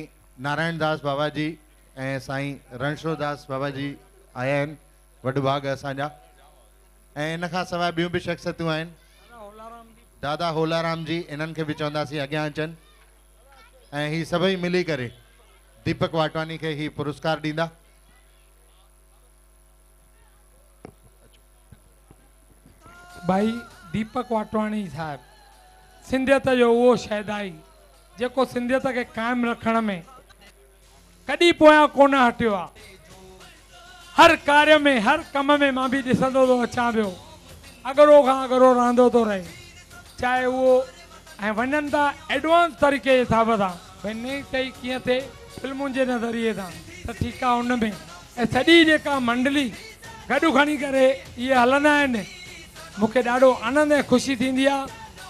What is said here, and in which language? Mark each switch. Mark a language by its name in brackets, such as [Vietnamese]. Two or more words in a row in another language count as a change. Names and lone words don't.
[Sindhi] नारायण दास बाबा जी ऐं साईं रणछोड़ दास बाबा जी आया आहिनि, वॾभाग असांजा। ऐं इन खां सवाइ ॿियूं बि शख़्सियतूं आहिनि। दादा होलाराम जी, इन्हनि खे बि चवंदासीं अॻियां अचनि ऐं ही सभई मिली करे दीपक वाटवानी के ही पुरस्कार ॾींदा। भाई दीपक वाटवानी साहब सिंधियत जो उहो शहदाई जेको सिंधियत खे कायम रखण में कॾहिं पोयां कोन हटियो आहे। हर कार्य में हर कम में मां बि ॾिसंदो थो अचां पियो, अगरो खां अगरो रहंदो थो रहे, चाहे उहो ऐं वञनि था एडवांस तरीक़े जे हिसाब सां भई नई टई कीअं थिए फिल्मुनि जे नज़रिए सां त ठीकु आहे उन में। ऐं सॼी जेका मंडली गॾु खणी करे इहे हलंदा आहिनि, मूंखे ॾाढो आनंद ऐं ख़ुशी थींदी आहे।